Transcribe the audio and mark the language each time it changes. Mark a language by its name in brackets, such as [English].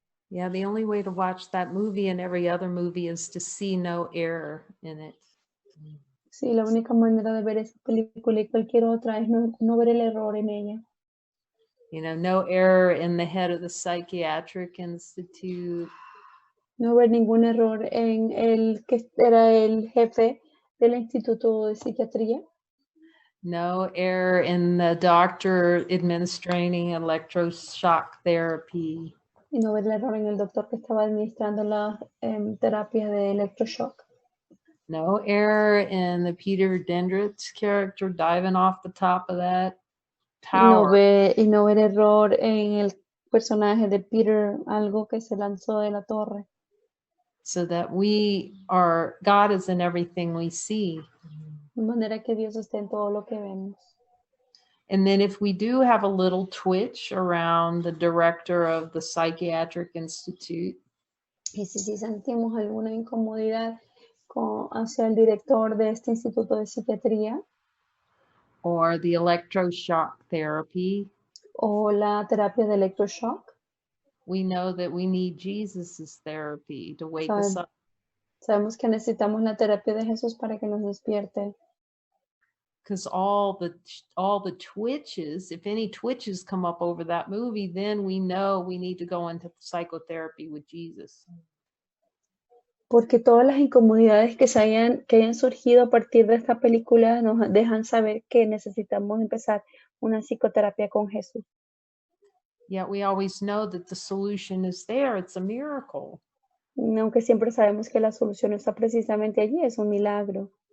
[English] Yeah, the only way to watch that movie and every other movie is to see no error in it. [Spanish] Sí, la única manera de ver esa película y cualquier otra es no ver el error en ella. [English] You know, no error in the head of the psychiatric institute. [Spanish] No ver ningún error en el que era el jefe del Instituto de Psiquiatría. [English] No error in the doctor administering electroshock therapy. [Spanish] Y no ver el error en el doctor que estaba administrando la terapia de electroshock. [English] No error in the Peter Dendrit's character diving off the top of that tower. [Spanish] Y no ver error en el personaje de Peter, algo que se lanzó de la torre. [English] So that God is in everything we see. [Spanish] De manera que Dios esté en todo lo que vemos. [English] And then if we do have a little twitch around the director of the Psychiatric Institute, [Spanish] Y si sentimos alguna incomodidad hacia el director de este instituto de psiquiatría [English] or the electroshock therapy, [Spanish] o la terapia de electroshock, [English] we know that we need Jesus's therapy to wake us up. [Spanish] sabemos que necesitamos la terapia de Jesús para que nos despierte. [English] Because all the twitches, if any twitches come up over that movie, then we know we need to go into psychotherapy with Jesus. [Spanish] Porque todas las incomodidades que hayan surgido a partir de esta película nos dejan saber que necesitamos empezar una psicoterapia con Jesús. [English] Yet we always know that the solution is there. It's a miracle. [Spanish] Aunque siempre sabemos que la solución está precisamente allí, es un milagro.